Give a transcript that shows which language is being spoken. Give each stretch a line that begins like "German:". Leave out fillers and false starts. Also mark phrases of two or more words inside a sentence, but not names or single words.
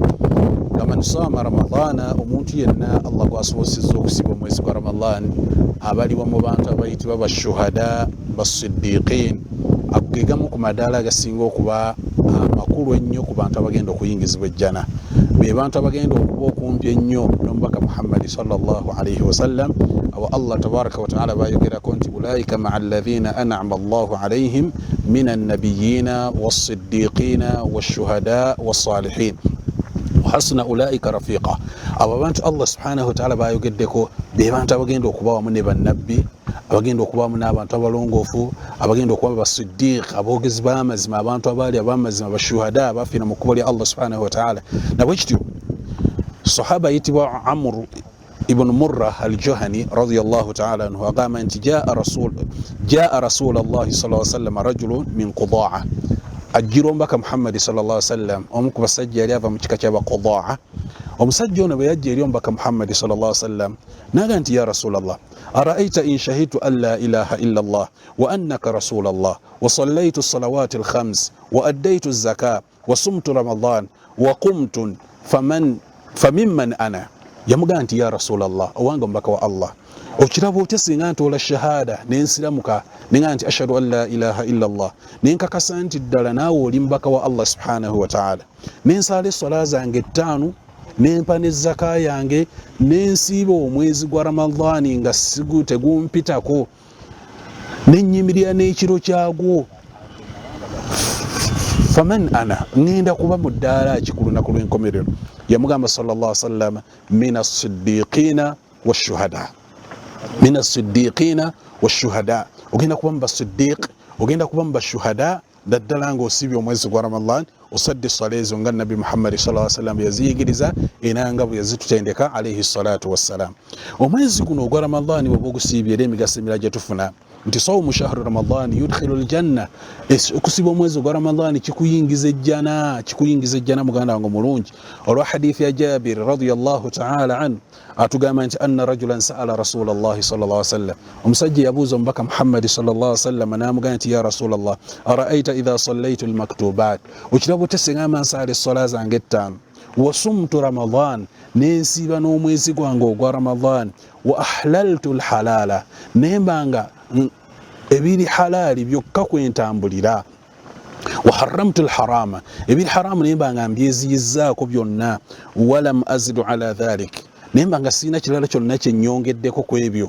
Ganda: Kama nisama Ramadana omuntu yenna Allah gwasobozesezza okusiba omwezi gwa Ramadan abaliwa mu bantu abayitibwa bashuhada basiddiqin, akugegamu ku madaala agasinga okuba amakulu ennyo ku bantu abagenda okuyingizibwa ejjana, be bantu abagenda okuba okumpi ennyo n'omubaka Muhammad
Arabic: صلى الله عليه وسلم. Awa الله تبارك وتعالى
Ganda: bayogerako nti
Arabic: أولئك مع الذين أنعم الله عليهم من النبيين والصديقين والشهداء والصالحين وحسن أولئك رفيقا.
Ganda: Abo bantu Allah
Arabic: سبحانه وتعالى
Ganda: bayogeddeko be bantu abagenda okuba wamu ne bannabbi, abagenda okuba wamu n'abantu abalongoofu, abagenda okuba basiddiq, aboogezi b'amazima, abantu abaali ab'amazima, bashuhada abafiina mu kkubo lya Allah
Arabic: سبحانه وتعالى.
Ganda: Nabwe kityo sahaba yitibwa Amr ibn Murra al-Juhani
Arabic: رضي الله تعالى عنه
Ganda: agamba nti
Arabic: جاء رسول الله صلى الله عليه وسلم رجل من قضاعة.
Ganda: Ajjira omubaka Muhammad
Arabic: صلى الله عليه وسلم
Ganda: omu ku basajja yali ava mu kika ky'Abaqudaa. Omusajja ono bwe yajja eri omubaka Muhammad
Arabic: صلى الله عليه وسلم
Ganda: n'agamba nti
Arabic: يا رسول الله أرأيت إن شهدت أن لا إله إلا الله وأنك رسول الله وصليت الصلوات الخمس وأديت الزكاة وصمت رمضان وقمت فممن أنا.
Ganda: Yamugamba nti
Arabic: يا رسول الله,
Ganda: owange omubaka wa Allah, okiraba otya singa ntoola shahada nensiramuka nenga nti
Arabic: أشهد أن لا إله إلا الله,
Ganda: nenkakasa nti ddala naawe oli mubaka wa Allah
Arabic: سبحانه وتعالى,
Ganda: nensala essola zange 5, nempa n'ezzaka yange, nensiiba omwezi gwa Ramadani nga tegumpitako, nenyimirira n'ekiro kyagwo.
Arabic: فمن أنا,
Ganda: ngenda kuba mu ddaala ki ku lunaku lw'enkomerero?
Arabic: Yamugamba صلى الله عليه وسلم من الصديقين والشهداء. من الصديقين والشهداء,
Ganda: ogenda kuba mu basiddiq, ogenda kuba mu bashuhada daddala nga osibye omwezi gwa Ramadan, osadde essala ezo nga Nabi Muhammad
Arabic: صلى الله عليه وسلم
Ganda: yaziyigiriza era nga bwe yazitutendeka
Arabic: عليه الصلاة والسلام.
Ganda: Omwezi guno ogwa Ramadan bwe gusiibye era emigaso emirala gye tufuna nti
Arabic: صوم شهر رمضان يدخل الجنة.
Ganda: Okusiba omwezi gwa Ramadan kikuyingiza ejjana muganda wange mulungi. Olwa hadithi ya Jabir
Arabic: رضي الله تعالى عنه
Ganda: atugamba nti
Arabic: أن رجلا سأل رسول الله صلى الله عليه وسلم,
Ganda: omusajja yabuuza omubaka Muhammad
Arabic: صلى الله عليه وسلم
Ganda: n'amugamba nti
Arabic: يا رسول الله أرأيت إذا صليت المكتوبات,
Ganda: okiraba otya singa nsala essola zange 5
Arabic: وصمت رمضان,
Ganda: nensiiba n'omwezi gwange ogwa Ramadan,
Arabic: وأحللت الحلال,
Ganda: nembanga ebiri halali byokka kwentambulira,
Arabic: وحرمت الحرام,
Ganda: ebiri haramu nembanga mbyeziyizzaako byonna,
Arabic: ولم أزد على ذلك,
Ganda: nembanga sina kirala kyonna kyennyongeddeko ku ebyo.